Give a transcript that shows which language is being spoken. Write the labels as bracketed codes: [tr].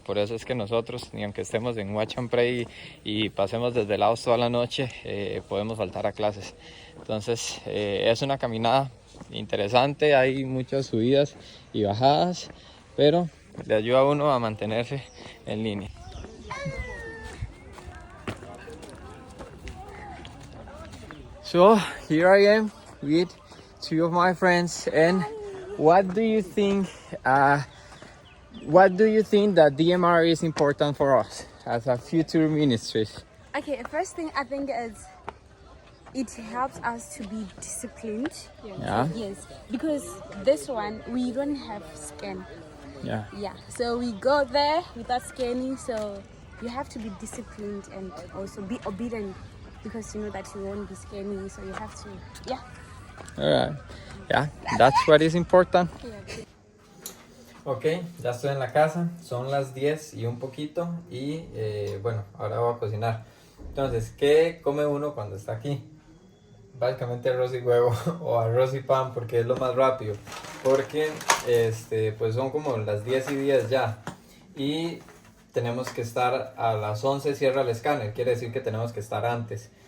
[es] Por eso es que nosotros, ni aunque estemos en Watch and Pray y pasemos desvelados toda la noche, podemos faltar a clases. Entonces es una caminada interesante, hay muchas subidas y bajadas, pero le ayuda a uno a mantenerse en línea. [en] So here I am with two of my friends, and what do you think that DMR is important for us as a future ministries? Okay, the first thing I think is it helps us to be disciplined. Yeah. Yes, because this one we don't have scan. Yeah. Yeah, so we go there without scanning, so you have to be disciplined and also be obedient, because you know that you won't be scanning, so you have to, yeah. Alright. Yeah, that's what is important. Yeah. [es] Ok, ya estoy en la casa, son las 10 y un poquito y bueno, ahora voy a cocinar. Entonces, ¿qué come uno cuando está aquí? Básicamente arroz y huevo o arroz y pan, porque es lo más rápido, porque pues son como las 10:10 ya y tenemos que estar a las 11, cierra el escáner, quiere decir que tenemos que estar antes.